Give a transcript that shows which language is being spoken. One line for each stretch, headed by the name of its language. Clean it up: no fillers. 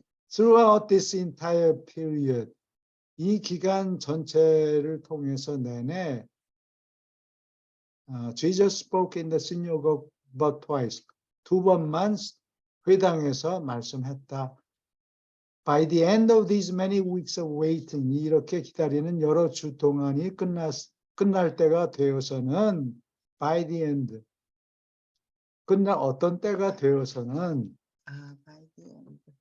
English: Throughout this entire period,
Korean: 이 기간 전체를 통해서 내내
English: Jesus spoke in the synagogue but twice.
Korean: 두 번만 회당에서 말씀했다.
English: By the end of these many weeks of waiting,
Korean: 이렇게 기다리는 여러 주 동안이 끝날 때가 되어서는 by
English: the end,
Korean: 어떤 때가 되어서는
English: by the end.